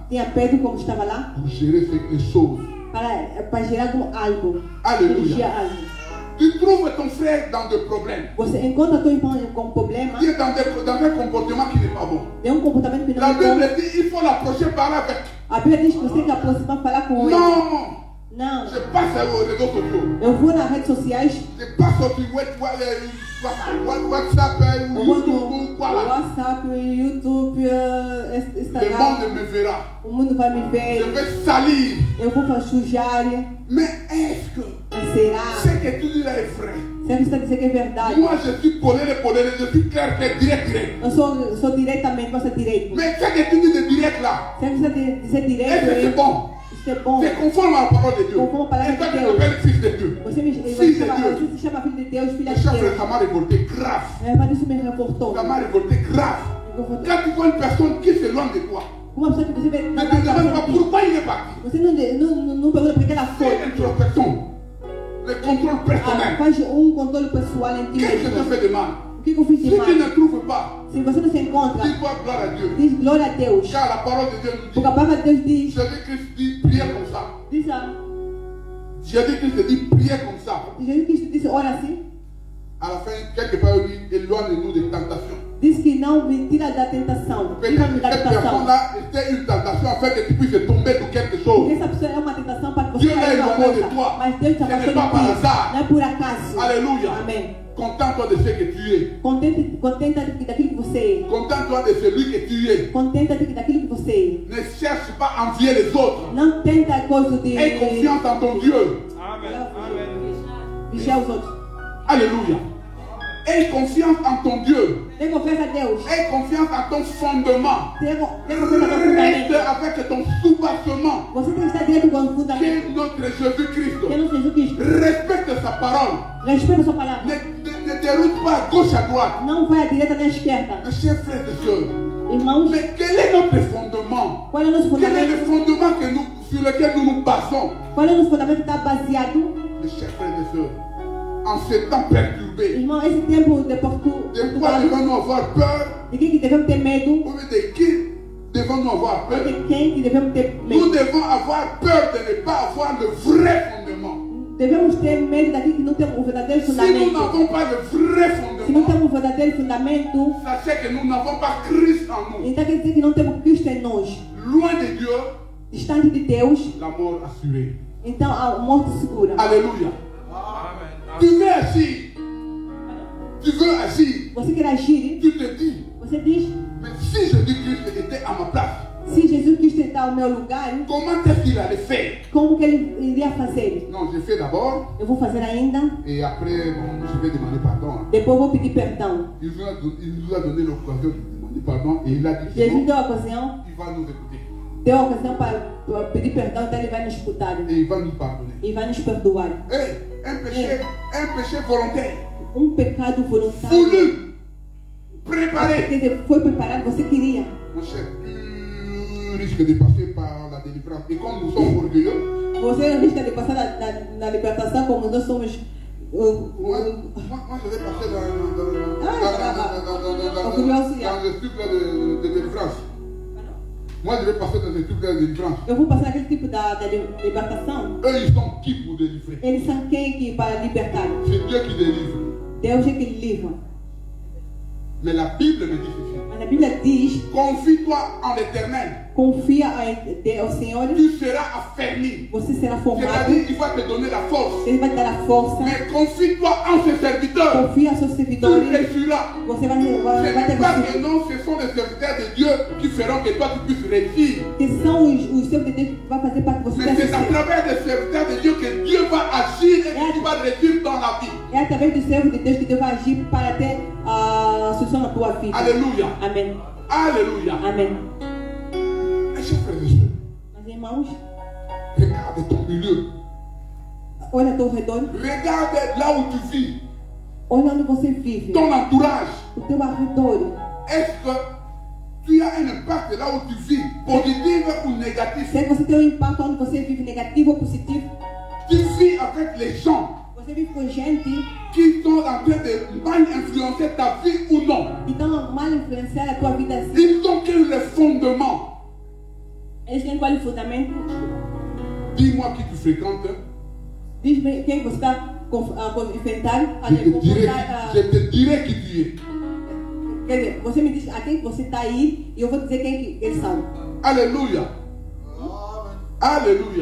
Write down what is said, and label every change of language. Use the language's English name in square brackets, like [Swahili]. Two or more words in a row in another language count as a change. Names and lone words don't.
[Portuguese] tinha Pedro como estava lá [French] pour gérer les choses. [Portuguese] para gerar algo. [French] Alléluia. [Portuguese] Dirigir algo. [French] Tu trouves ton frère dans des problèmes. [Portuguese] Você encontra teu irmão com problema, [French] Il est dans un comportement qui n'est pas bon. [Portuguese] tem comportamento que não [French] La [Portuguese] é bom. [French] Bible dit il faut l'approcher par là avec. [Portuguese] A Bíblia diz que você tem que aproximar, falar com ele. [French] Non, [Portuguese] Não. [French] je passe aux réseaux sociaux. [Portuguese] Eu vou nas redes sociais, [French] Je passe sur WhatsApp, [Portuguese] eu vou YouTube, no [French] voilà. WhatsApp, YouTube, Le Instagram. monde me verra. [Portuguese] O mundo vai me [French] Je [Portuguese] ver. [French] vais salir. [Portuguese] Eu vou sujar. [French] Mais est-ce que [Portuguese] Será? [French] ce que tu dis là est vrai? [Portuguese] Será que você está dizendo que é verdade? [French] Moi je suis poléré, je suis clair, direct. [Portuguese] Eu sou diretamente, você é direito. [French] Mais ce que tu dis de direct là, [Portuguese] Será que você está dizendo direito? [French] est-ce que c'est bon? [Portuguese] Isso é bom. [French] C'est conforme à la parole de Dieu. Conforme à la parole Et toi de tu Dieu. m'appelles fils de Dieu. [Portuguese] Você Filho de Deus. se chama filho de Deus, filha [French] Le [Portuguese] de [French] chef [Portuguese] Deus. [French] ça m'a révolté grave. [Portuguese] Mas isso me reportou. [French] Ça m'a révolté grave. Quand tu vois une personne qui s'éloigne de toi, [Portuguese] Uma pessoa que você vê [French] ne te demande pas pourquoi il est parti. [Portuguese] você não pergunta por que ela [French] Fais [Portuguese] foi. [French] introspection. Le contrôle personnel. [Portuguese] Faz controle pessoal em ti [French] Qu'est-ce que tu [Portuguese] mesmo. [French] fais de mal? [Portuguese] O que eu fiz [French] Si [Portuguese] de [French] tu [Portuguese] mal? [French] ne trouves pas, [Portuguese] Se você não se encontra, [French] dis-toi gloire à Dieu. [Portuguese] diz glória a Deus. [French] Car la parole de Dieu nous dit, [Portuguese] Porque a palavra de Deus diz, [French] Jésus-Christ dit, priez comme ça. [Portuguese] diz [French] Jésus-Christ dit, priez comme ça. [Portuguese] Jesus Cristo disse, ora assim. [French] À la fin, quelque part, il dit, éloigne-nous des tentations. [Portuguese] Diz que não me tira da tentação. [French] Peut-être [Portuguese] Tira-me [French] que [Portuguese] da [French] cette [Portuguese] tentação. [French] personne-là était une tentation afin que tu puisses tomber de quelque [Portuguese] Porque [French] chose. [Portuguese] essa pessoa é uma tentação para que [French] Dieu [Portuguese] você [French] l'a [Portuguese] caia numa [French] éloigné de [Portuguese] coisa. [French] toi. [Portuguese] Mas Deus te [French] Ce n'est [Portuguese] afastou [French] pas par [Portuguese] de ti. [French] hasard. [Portuguese] Não é por acaso. [French] Alléluia. [Portuguese] Amém. [French] Contente-toi de ce que tu es. [Portuguese] Contenta daquilo que você é. [French] Contente-toi de celui que tu es. [Portuguese] Contenta daquilo que você [French] Ne cherche pas à envier les autres. [Portuguese] é. Não tenta coisa de... [French] Aie confiance en ton Dieu. [Portuguese] Vigiar os outros. [French] Alléluia. Aie confiance en ton Dieu. [Portuguese] Tem confiança a Deus. [French] Aie confiance en ton fondement. [Portuguese] Tem [French] Reste [Portuguese] fundamento. [French] avec ton soubassement. [Portuguese] Você tem que estar direito com o [French] Qui [Portuguese] fundamento. [French] est notre Jésus-Christ. [Portuguese] Que é nosso Jesus Cristo. [French] Respecte sa parole. [Portuguese] Respeita a sua palavra. [French] Ne déroute pas à gauche, à droite. [Portuguese] Não vai à direita nem à esquerda. [French] Mes chers frères et sœurs, [Portuguese] Irmãos, [French] mais quel est notre fondement? [Portuguese] qual é o nosso [French] Quel est le [Portuguese] fundamento? [French] fondement sur lequel nous nous basons? [Portuguese] Qual é o nosso fundamento que está baseado? [French] Mes chers frères et sœurs, en ce temps perturbé, [Portuguese] Irmão, esse tempo de [French] de quoi [Portuguese] Portugal, [French] devons-nous avoir peur? [Portuguese] de quem que devemos ter medo? [French] Ou de qui devons-nous avoir [Portuguese] Ou [French] peur? [Portuguese] de quem que devemos ter [French] Nous [Portuguese] medo? [French] devons avoir peur de ne pas avoir le vrai fondement. [Portuguese] Devemos ter medo daquilo que não temos o verdadeiro [French] Si nous [Portuguese] fundamento. [French] n'avons pas le vrai [Portuguese] Se não [French] fondement, [Portuguese] temos o verdadeiro fundamento, [French] sachez que nous n'avons pas Christ en nous. [Portuguese] então quer dizer que não temos Cristo em nós. [French] Loin de Dieu, [Portuguese] Distante de Deus, [French] la mort assurée. [Portuguese] então a morte segura. [French] Alléluia. Tu veux agir. Tu veux agir. [Portuguese] Você quer agir, [French] Tu te dis, [Portuguese] você diz, [French] mais si Jésus-Christ était à ma place, [Portuguese] se Jesus Cristo está ao meu lugar, [French] comment est-ce qu'il allait faire? [Portuguese] como que ele iria fazer? [French] Non, je fais d'abord [Portuguese] Eu vou fazer ainda, [French] et après, bon, je vais demander pardon. [Portuguese] depois eu vou pedir perdão. [French] Il nous a donné l'occasion de demander pardon et il a dit [Portuguese] Jesus [French] sinon, [Portuguese] deu a ocasião, [French] il va nous écouter. [Portuguese] ter a ocasião para pedir perdão, então Ele vai nos escutar. [French] Et il va nous pardonner. [Portuguese] E vai nos perdoar. [French] Un péché volontaire, [Portuguese] Pecado voluntário. [French] voulu, préparé. [Portuguese] Quer dizer, foi preparado, você queria. [French] Mon cher, tu risques de passer par la délivrance. Et comme nous sommes orgueilleux, [Portuguese] Você risca de passar na libertação como nós somos. [French] moi, je vais passer dans le truc là de délivrance. Moi, je vais passer dans le truc là de délivrance. [Portuguese] Eu vou passar aquele tipo da libertação. [French] Eux, ils sont qui pour délivrer? [Portuguese] Eles são quem que para libertar? [French] C'est Dieu qui délivre. [Portuguese] Deus é que livra. [French] Mais la Bible me dit ceci. [Portuguese] Mas a Bíblia diz: [French] Confie-toi en l'Éternel. [Portuguese] confia ao Senhor, [French] Tu seras affermi. [Portuguese] você será formado. [French] C'est-à-dire qu'il va te donner la force. [Portuguese] Ele vai te dar a força. [French] Mais confie-toi en ses serviteurs. [Portuguese] Confia aos seus [French] Tu [Portuguese] servidores. [French] réussiras. [Portuguese] Você vai [French] Ce [Portuguese] ter [French] n'est pas que [Portuguese] vencido. [French] non, ce sont les serviteurs de Dieu qui feront que toi tu puisses réussir. [Portuguese] Que são os servos de Deus que vai fazer para que você [French] Mais c'est à [Portuguese] vencer. [French] travers des serviteurs de Dieu que Dieu va agir et que tu vas réussir dans la vie. [Portuguese] É através dos servos de Deus que Deus vai agir para ter a solução na tua vida. [French] Alléluia. [Portuguese] Amém. [French] Alléluia. [Portuguese] Amém. [French] Mes chers frères et sœurs, [Portuguese] Mas irmãos, [French] regarde ton milieu. [Portuguese] olha ao teu redor. [French] Regarde là où tu vis. [Portuguese] Olha onde você vive. [French] Ton entourage. [Portuguese] O teu arredor. [French] Est-ce que tu as un impact là où tu vis, positif ou négatif? [Portuguese] Será que você tem um impacto onde você vive negativo ou positivo? [French] Tu vis avec les gens [Portuguese] Você vive com gente [French] qui sont en train de mal influencer ta vie ou non. [Portuguese] que estão mal influenciar a tua vida assim. [French] Ils ont que le fondement. [Portuguese] Eles têm qual fundamento? [French] Dis-moi qui tu fréquentes. [Portuguese] Diz-me quem você está a enfrentar. [French] Je te dirai qui tu es. [Portuguese] Quer dizer, você me diz a quem você está aí e eu vou dizer quem que eles são. [French] Alléluia. Alléluia.